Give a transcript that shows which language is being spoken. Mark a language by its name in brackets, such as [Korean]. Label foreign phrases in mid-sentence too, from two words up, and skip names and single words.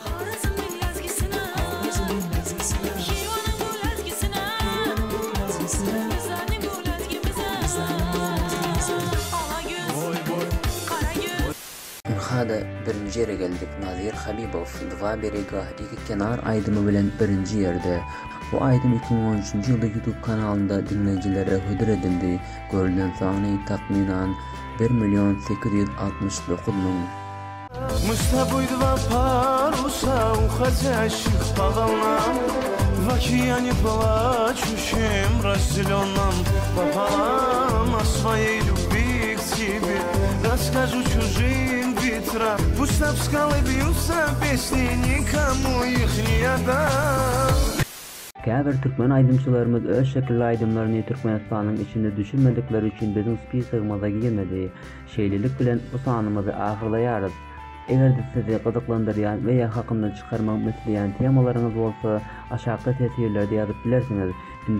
[Turkmen] Hada birinji ýere geldik. Nadir Habibow [Russian] Два берега [Turkmen] iki kenar aydymy bilen birinji ýerde. Bu aydym 2013-nji ýylda YouTube kanalynda dinleýijilere hödür edildi. Görülen sany takminan 1.869 bin. [Russian] Мы с тобой два паруса, уходящих по волнам, в океане плачущем, разделенном пополам, о своей любви к тебе расскажу чужим ветрам. Пусть об скалы бьются песни, никому их не отдам. [Turkmen] Käbir Türkmen aydymçylarymyz öz şekilli aydymlaryny Türkmenistanyň içinde düşürmedikleri üçin bizim spisagymyza girmedi. Şeýlelik bilen bu sanymyzy ahyrlaýarys. Eger sizi gyzyklandyrýan we hakynda çykarmak mesleýän temalaryňyz bolsa, aşağı tesirlerde ýazyp bilersiňiz.